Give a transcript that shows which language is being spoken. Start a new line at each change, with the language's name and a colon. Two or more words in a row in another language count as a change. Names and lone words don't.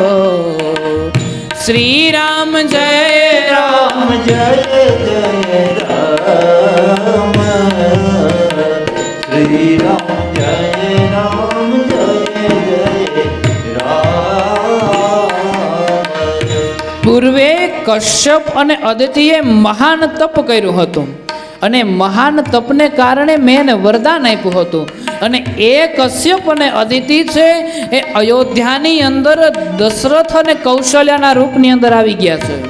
Hindi: श्री राम जय राम जय जय राम श्री राम जय राम
Gujarati: પૂર્વે કશ્યપ અને અદિતિએ મહાન તપ કર્યું હતું અને મહાન તપને કારણે મેં એને વરદાન આપ્યું હતું અને એ કશ્યપ અને અદિતિ છે એ અયોધ્યાની અંદર દશરથ અને કૌશલ્યાના રૂપની અંદર આવી ગયા છે।